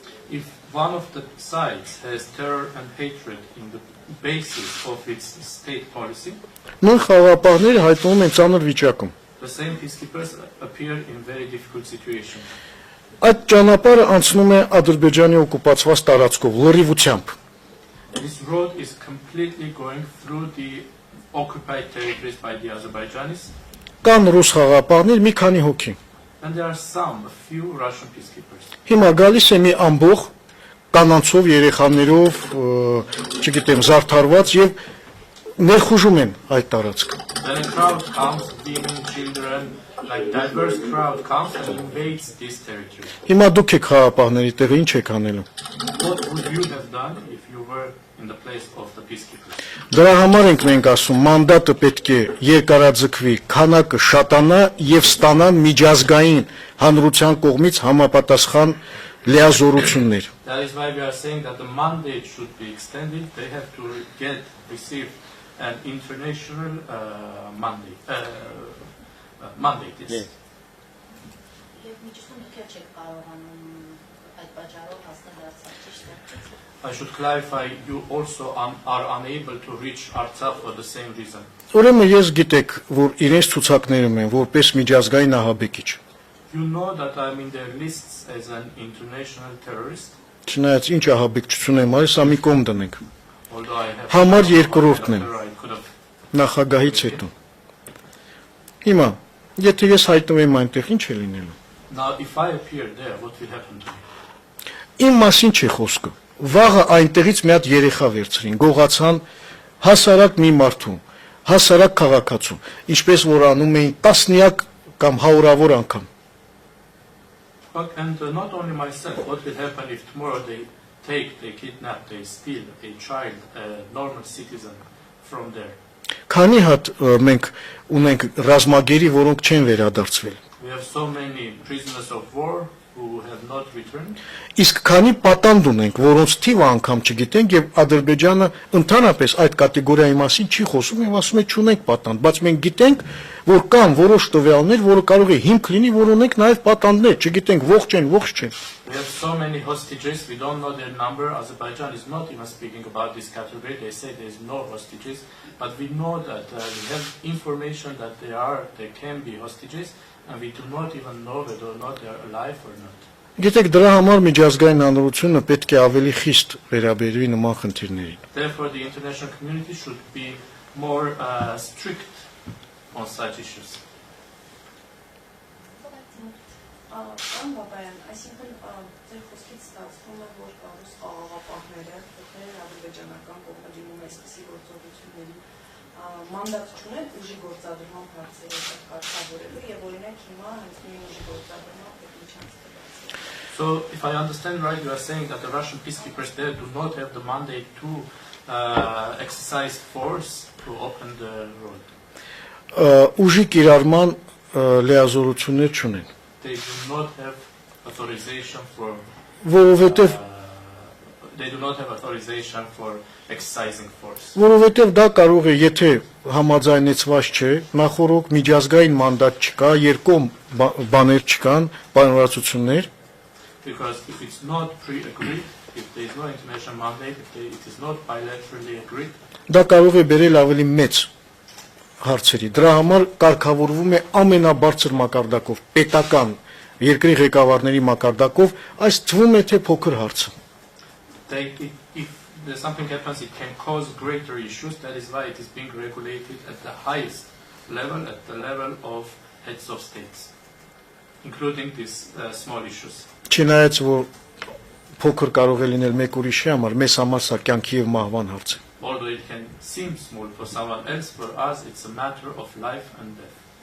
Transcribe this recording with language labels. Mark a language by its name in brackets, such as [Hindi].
[English] If one of the sides has terror and hatred in the basis of its state policy, [Armenian] նույն խաղապահները հայտնվում են ծանր վիճակում։ [English] the same peacekeepers appear in very difficult situations. [Armenian] Այդ ճանապարհը անցնում է Ադրբեջանի օկուպացված տարածքով լրիվությամբ։ [English] This road is completely going through the occupied territories by the Azerbaijanis, [Armenian] Կան ռուս խաղապահներ մի քանի հոգի։ [English] and there are a few Russian peacekeepers. [Armenian] Հիմա գալիս է մի ամբողջ կանանցով, երեխաներով, չգիտեմ, զարդարված եւ ներխուժում են այդ տարածքը։ [English] Then a crowd comes, women, children, like diverse crowd comes and invades this territory. [Armenian] Հիմա դուք եք խաղապահների տեղը ինչ եք անելու։ [English] What would you have done if you were in the place of the peacekeepers? [Armenian] Դրա համար ենք մենք ասում, մանդատը պետք է երկարաձգվի, քանակը շատանա եւ ստանան միջազգային հանրության կողմից համապատասխան լիազորություններ։ [English] That is why we are saying that the mandate should be extended. They have to receive an international mandate. Mandate. Yes. [Armenian] Եվ միջուկում դուք չեք կարողանում այդ պատճառով հասնել Արցախ, ճիշտ է։ [English] I should clarify, you also are unable to reach Artsakh for the same reason. [Armenian] Ուրեմն ես գիտեք, որ իրենց ցուցակներում են որպես միջազգային ահաբեկիչ։ [English] You know that I'm in their lists as an international terrorist. [Armenian] Չնայած ինչ ահաբեկչություն եմ արել, սա մի կողմ դնենք։ [English] Although I have [Armenian] Համար երկրորդն եմ [English] I could have. [Armenian] նախագահից հետո։ Հիմա, եթե ես հայտնվեմ այնտեղ, ինչ է լինելու։ [English] Now, if I appear there, what will happen to me? [Armenian] Իմ մասին չի խոսքը։ Վաղը այնտեղից մի հատ երեխա վերցրին, գողացան հասարակ մի մարդու, հասարակ քաղաքացու, ինչպես որ անում էին տասնյակ կամ հարյուրավոր անգամ։ [English] And not only myself, what will happen if tomorrow they kidnap, they steal a child, a normal citizen from there? [Armenian] Քանի հատ մենք ունենք ռազմագերի, որոնք չեն վերադարձվել։ [English] We have so many prisoners of war who have not returned. [Armenian] Իսկ քանի պատանդ ունենք, որոնց թիվը անգամ չգիտենք եւ Ադրբեջանը ընդհանրապես այդ կատեգորիայի մասին չի խոսում եւ ասում է չունենք պատանդ, բայց մենք գիտենք, որ կան որոշ տվյալներ, որը կարող է հիմք լինի, որ ունենք նաեւ պատանդներ, չգիտենք ողջ են, ողջ չեն։ [English] We have so many hostages, we don't know their number. Azerbaijan is not even speaking about this category. They say there is no hostages, but we know that we have information that there can be hostages, and we do not even know whether or not they are alive or not. [Armenian] Գիտեք, դրա համար միջազգային հանրությունը պետք է ավելի խիստ վերաբերվի նման խնդիրներին։ [English] Therefore, the international community should be more strict on such issues. [Armenian] Պարոն Բաբայան, այսինքն ձեր խոսքից ստացվում է, որ ռուս խաղաղապահները, ովքեր ադրբեջանական կողմը դիմում է այսպիսի գործողությունների, մանդատ չունեն ուժի գործադրման հարցերը կարգավորելու եւ օրինակ հիմա հենց նույն ուժի գործադրման պետության ստեղծել։ [English] So, if I understand right, you are saying that the Russian peacekeepers there do not have the mandate to exercise force to open the road. [Armenian] ուժի կիրառման լիազորություններ չունեն։ [English] They do not have authorization for [Armenian] Որովհետև [English] they do not have authorization for exercising force. [Armenian] Որովհետև դա կարող է, եթե համաձայնեցված չէ, նախորդ միջազգային մանդատ չկա, երկու բաներ չկան, պայմանավորվածություններ, [English] Because if it's not pre-agreed, if there is no international mandate, it is not bilaterally agreed, [Armenian] դա կարող է բերել ավելի մեծ հարցերի։ Դրա համար կարգավորվում է ամենաբարձր մակարդակով, պետական երկրի ղեկավարների մակարդակով, այս թվում է թե փոքր հարց է։ [English] if there's something happens, it can cause greater issues. That is why it is being regulated at the highest level, at the level of heads of states, including these small issues. [Armenian] Չնայած որ փոքր կարող է լինել մեկ ուրիշի համար, մեզ համար սա կյանքի եւ մահվան հարց է։ [English] Although it can seem small for someone else, for us it's a matter of life and death.